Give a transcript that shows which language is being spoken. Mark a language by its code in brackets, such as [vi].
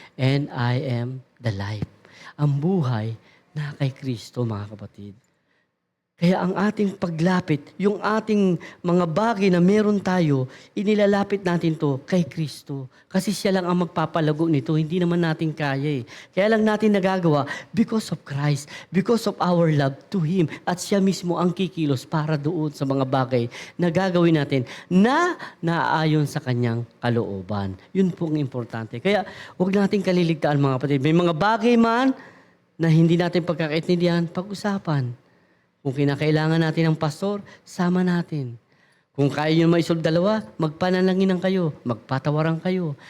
[en] And I am the life. [tl] Ang buhay na kay Kristo, mga kapatid. Kaya ang ating paglapit, yung ating mga bagay na meron tayo, inilalapit natin to kay Kristo. Kasi siya lang ang magpapalago nito. Hindi naman natin kaya eh. Kaya lang natin nagagawa [en] because of Christ, because of our love to Him. [tl] At siya mismo ang kikilos para doon sa mga bagay na gagawin natin na naaayon sa kanyang kalooban. Yun po ang importante. Kaya huwag natin kaliligtaan, mga kapatid. May mga bagay man na hindi natin pagkakaintindihan, pag-usapan. Kung kinakailangan natin ng pastor, sama natin. Kung kaya nyo maisolve dalawa, magpanalangin kayo, magpatawaran kayo.